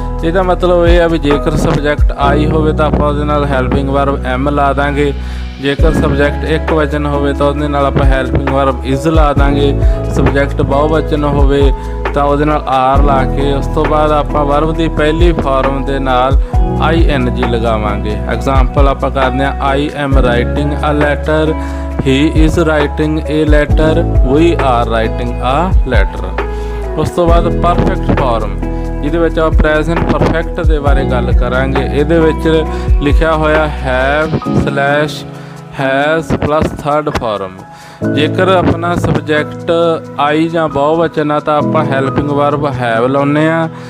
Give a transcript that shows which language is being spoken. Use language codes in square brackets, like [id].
[pa] ਇਹਦਾ ਮਤਲਬ ਇਹ ਆ ਵੀ ਜੇਕਰ ਸਬਜੈਕਟ ਆਈ ਹੋਵੇ ਤਾਂ ਆਪਾਂ ਉਹਦੇ ਨਾਲ ਹੈਲਪਿੰਗ ਵਰਬ ਐਮ ਲਾ ਦਾਂਗੇ। ਜੇਕਰ ਸਬਜੈਕਟ ਇੱਕ ਵਚਨ ਹੋਵੇ ਤਾਂ ਉਹਦੇ ਨਾਲ ਆਪਾਂ ਹੈਲਪਿੰਗ ਵਰਬ ਇਜ਼ ਲਾ ਦਾਂਗੇ। ਸਬਜੈਕਟ ਬਹੁ ਵਚਨ ਹੋਵੇ ਤਾਂ ਉਹਦੇ ਨਾਲ ਆਰ ਲਾ ਕੇ ਉਸ ਤੋਂ ਬਾਅਦ ਆਪਾਂ ਵਰਬ ਦੀ ਪਹਿਲੀ ਫਾਰਮ ਦੇ ਨਾਲ ING ਲਗਾਵਾਂਗੇ। [en] example [pa] ਆਪਾਂ ਕਰਦੇ ਹਾਂ, [en] I am writing a letter, he is writing a letter, we are writing a letter। [pa] ਉਸ ਤੋਂ ਬਾਅਦ ਪਰਫੈਕਟ ਫਾਰਮ, ਜਿਹਦੇ ਵਿੱਚ ਆਪਾਂ ਪ੍ਰੈਜ਼ੈਂਟ ਪਰਫੈਕਟ ਦੇ ਬਾਰੇ ਗੱਲ ਕਰਾਂਗੇ। ਇਹਦੇ ਵਿੱਚ ਲਿਖਿਆ ਹੋਇਆ have slash has plus third farm. ਜੇਕਰ ਆਪਣਾ ਸਬਜੈਕਟ ਆਈ ਜਾਂ ਬਹੁਵਚਨ ਆ ਤਾਂ ਆਪਾਂ ਹੈਲਪਿੰਗ ਵਰਬ ਹੈਵ ਲਾਉਂਦੇ ਹਾਂ।